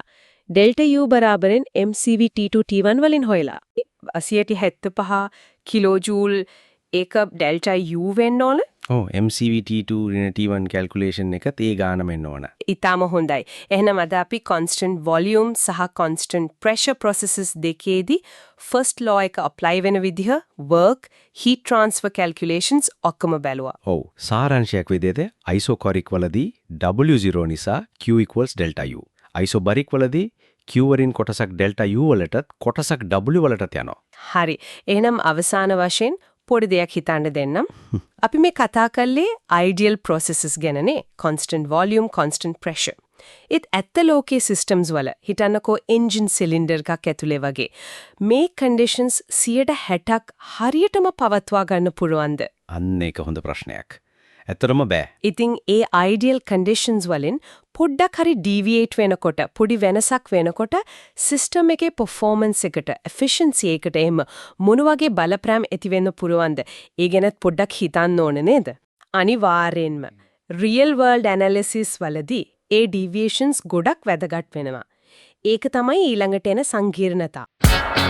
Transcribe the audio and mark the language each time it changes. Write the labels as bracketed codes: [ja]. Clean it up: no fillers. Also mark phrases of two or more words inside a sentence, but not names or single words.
[en] delta U [si] බරාබරෙන් MCV T2 T1 වලින් හොයලා. 8075 කිලෝජූල් ඒක [en] delta U [si] වෙන්න ඕන. ඔව් MCV T2 ඍණ T1 calculation එකත් ඒ ගානම එන්න ඕන. ඊටම හොඳයි. එහෙනම් අද අපි [en] constant volume [si] සහ [en] constant pressure processes [si] දෙකේදී [en] first law [si] එක apply වෙන විදිහ, [en] work, heat transfer calculations [si] ඔක්කොම බැලුවා. ඔව් සාරාංශයක් විදිහට isocoric වලදී W0 නිසා [en] Q equals delta U. [si] isobaric වලදී Q වරින් කොටසක් [en] delta U [si] වලටත් කොටසක් W වලටත් යනවා. හරි. එහෙනම් අවසාන වශයෙන් පොඩි දෙයක් හිතන්න දෙන්නම්. අපි මේ කතා කළේ [en] ideal processes [si] ගැනනේ. [en] constant volume, constant pressure. [si] ඒත් ඇත්ත ලෝකයේ systems වල හිතන්නකෝ [en] engine cylinder [si] එකක් ඇතුලේ වගේ. මේ conditions 60%ක් හරියටම පවත්වා ගන්න පුළුවන්ද? අන්න ඒක හොඳ ප්‍රශ්නයක්. ඇත්තටම බෑ. ඉතින් ඒ [en] ideal conditions [si] වලින් පොඩ්ඩක් හරි deviate වෙනකොට, පොඩි වෙනසක් වෙනකොට system එකේ performance එකට, efficiency එකට එහෙම මොන වගේ බලපෑම් ඇති වෙන්න පුළුවන්ද? ඒ ගැනත් පොඩ්ඩක් හිතන්න ඕනේ නේද? අනිවාර්යෙන්ම [en] real world analysis [si] වලදී ඒ deviations ගොඩක් වැදගත් වෙනවා. ඒක තමයි ඊළඟට එන සංකීර්ණතා.